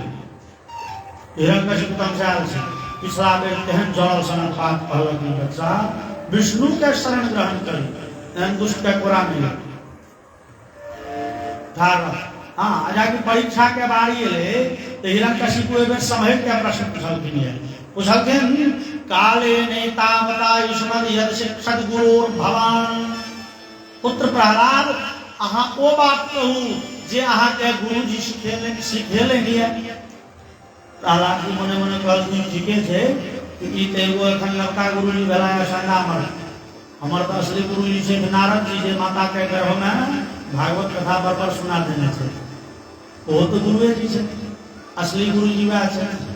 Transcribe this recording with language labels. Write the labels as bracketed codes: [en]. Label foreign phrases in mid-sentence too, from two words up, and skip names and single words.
[mai] हिरण्यकशिपु तमसायल छै पिछला बेर तेहन जड़ल सनक बात कहलखिन बच्चा विष्णु के शरण ग्रहण करी एहन दुष्ट के कोड़ा नहीं ठाढ़। हाँ जाके परीक्षा के बारी एले तो हिरण्यकशिपु एहि बेर सम्हैर के प्रश्न पूछलखिन [sa] काले नेतावता युष्मद यद शिक्षक गुरुर भवान। [mai] पुत्र प्रहलाद अहाँ ओ बात कहू जे अहाँ के गुरुजी सिखेले है। प्रहलाद जी मने मने कहलखिन ठीके छै ई त एगो एखन लड़का गुरुजी भेला संडामर हमर तो असली गुरुजी छै नारद जी जे माता के गर्भ में भागवत कथा बरबर सुना देने छै ओ तो गुरुए जी छै असली गुरुजी वह छै।